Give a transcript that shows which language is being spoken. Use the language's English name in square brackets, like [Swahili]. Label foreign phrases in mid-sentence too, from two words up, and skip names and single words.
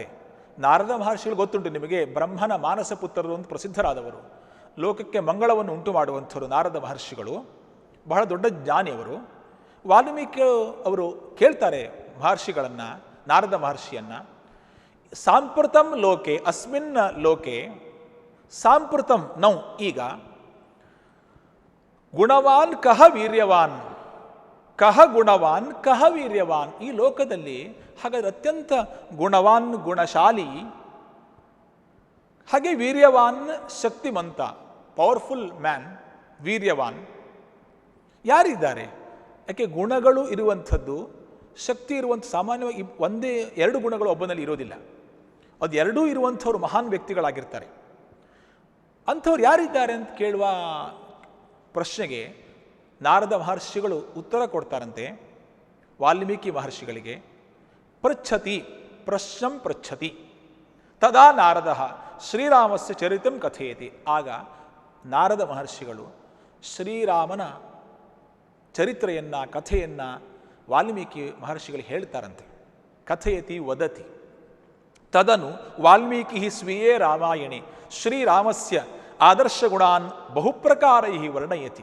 [Kannada] ನಾರದ ಮಹರ್ಷಿಗಳು ಗೊತ್ತುಂಟು ನಿಮಗೆ, ಬ್ರಹ್ಮನ ಮಾನಸ ಪುತ್ರರು ಅಂತ ಪ್ರಸಿದ್ಧರಾದವರು, ಲೋಕಕ್ಕೆ ಮಂಗಳವನ್ನು ಉಂಟು ಮಾಡುವಂಥವರು ನಾರದ ಮಹರ್ಷಿಗಳು. ಬಹಳ ದೊಡ್ಡ ಜ್ಞಾನಿ ಅವರು. ವಾಲ್ಮೀಕಿ ಅವರು ಕೇಳ್ತಾರೆ ಮಹರ್ಷಿಗಳನ್ನು, ನಾರದ ಮಹರ್ಷಿಯನ್ನು, [Sanskrit] ಸಾಂಪ್ರತಂ ಲೋಕೆ, ಅಸ್ಮಿನ್ ಲೋಕೆ, ಸಾಂಪ್ರತಂ ನೌ ಈಗ, ಗುಣವಾನ್ ಕಹ ವೀರ್ಯವಾನ್, ಕಹ ಗುಣವಾನ್ ಕಹ ವೀರ್ಯವಾನ್, [Kannada] ಈ ಲೋಕದಲ್ಲಿ ಹಾಗಾದರೆ ಅತ್ಯಂತ ಗುಣವಾನ್ ಗುಣಶಾಲಿ, ಹಾಗೆ ವೀರ್ಯವಾನ್ ಶಕ್ತಿಮಂತ, [English] powerful man, [Kannada] ವೀರ್ಯವಾನ್ ಯಾರಿದ್ದಾರೆ? ಯಾಕೆ ಗುಣಗಳು ಇರುವಂಥದ್ದು, ಶಕ್ತಿ ಇರುವಂಥ, ಸಾಮಾನ್ಯವಾಗಿ ಒಂದೇ 2 ಗುಣಗಳು ಒಬ್ಬನಲ್ಲಿ ಇರೋದಿಲ್ಲ. ಅದು ಎರಡೂ ಇರುವಂಥವ್ರು ಮಹಾನ್ ವ್ಯಕ್ತಿಗಳಾಗಿರ್ತಾರೆ. ಅಂಥವ್ರು ಯಾರಿದ್ದಾರೆ ಅಂತ ಕೇಳುವ ಪ್ರಶ್ನೆಗೆ ನಾರದ ಮಹರ್ಷಿಗಳು ಉತ್ತರ ಕೊಡ್ತಾರಂತೆ ವಾಲ್ಮೀಕಿ ಮಹರ್ಷಿಗಳಿಗೆ. [Sanskrit] ಪೃಚ್ಛತಿ, ಪ್ರಶ್ನಂ ಪೃಚ್ಛತಿ. ತದಾ ನಾರದ ಶ್ರೀರಾಮಸ್ಯ ಚರಿತಂ ಕಥೆಯತಿ. [Kannada] ಆಗ ನಾರದ ಮಹರ್ಷಿಗಳು ಶ್ರೀರಾಮನ ಚರಿತ್ರೆಯನ್ನು, ಕಥೆಯನ್ನು ವಾಲ್ಮೀಕಿ ಮಹರ್ಷಿಗಳಿಗೆ ಹೇಳ್ತಾರಂತೆ. [Sanskrit] ಕಥೆಯತಿ ವದತಿ. ತದನು ವಾಲ್ಮೀಕಿ ಸ್ವೀಯೇ ರಾಮಾಯಣೆ ಶ್ರೀರಾಮಸ್ಯ ಆದರ್ಶಗುಣಾನ್ ಬಹುಪ್ರಕಾರೈ ವರ್ಣಯತಿ.